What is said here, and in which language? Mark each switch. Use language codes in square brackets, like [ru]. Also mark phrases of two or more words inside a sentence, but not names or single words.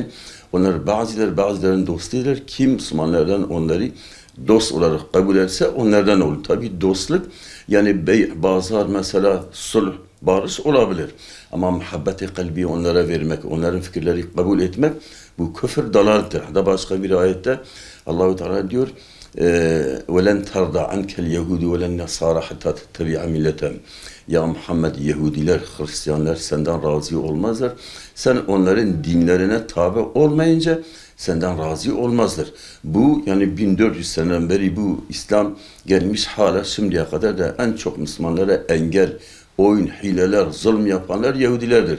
[tr] Onlar bazılarının dostudur. Kim Müslümanlardan onları dost olarak kabul etse onlardan olur. Tabi dostluk yani bazılar mesela sulh, barış olabilir. Ama muhabbeti kalbi onlara vermek, onların fikirleri kabul etmek bu küfür dalaldır. Hatta başka bir ayette Allah-u Teala diyor: [ar] وَلَنْ تَرْضَ عَنْكَ الْيَهُودُ وَلَنْ نَصَارَ حَتَّى تَتَّبِعَ مِلَّتَهُمْ. [tr] Ya Muhammed, Yahudiler, Hristiyanlar senden razı olmazlar. Sen onların dinlerine tabi olmayınca senden razı olmazlar. Bu yani 1400 seneden beri bu İslam gelmiş, hala şimdiye kadar da en çok Müslümanlara engel, oyun, hileler, zulm yapanlar Yahudilerdir.